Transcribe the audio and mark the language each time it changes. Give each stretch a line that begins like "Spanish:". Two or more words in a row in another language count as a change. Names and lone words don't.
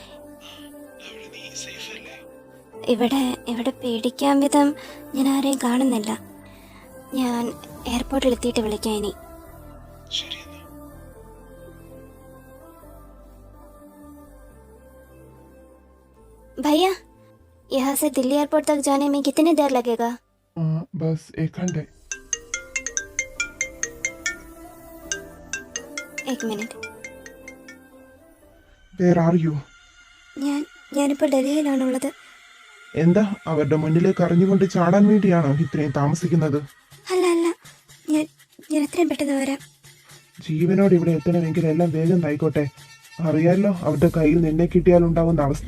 Malayalam: ഇവിടെ പേടിക്കാൻ വിധം ഞാൻ ആരെയും കാണുന്നില്ല. ഞാൻ എയർപോർട്ടിൽ എത്തിയിട്ട് വിളിക്കാം ഇനി.
Hindi: भैया, यहाँ से दिल्ली एयरपोर्ट तक जाने में कितनी देर लगेगा? बस 1 घंटे. एक मिनट.
English: Where are you?
Malayalam: ഞാനിപ്പോൾ ഡൽഹിയിലാണുള്ളത്. എന്താ അവരുടെ മുന്നിലേക്ക് അറിഞ്ഞുകൊണ്ട് ചാടാൻ വേണ്ടിയാണോ ഇത്രയും താമസിക്കുന്നത്? അല്ല, ഞാൻ എത്രയും പെട്ടെന്ന് വരാം. ജീവനോട് ഇവിടെ എത്തണമെങ്കിൽ എല്ലാം വേഗം ആയിക്കോട്ടെ. അറിയാലോ അവരുടെ കയ്യിൽ നിന്നെ കിട്ടിയാലുണ്ടാവുന്ന അവസ്ഥ.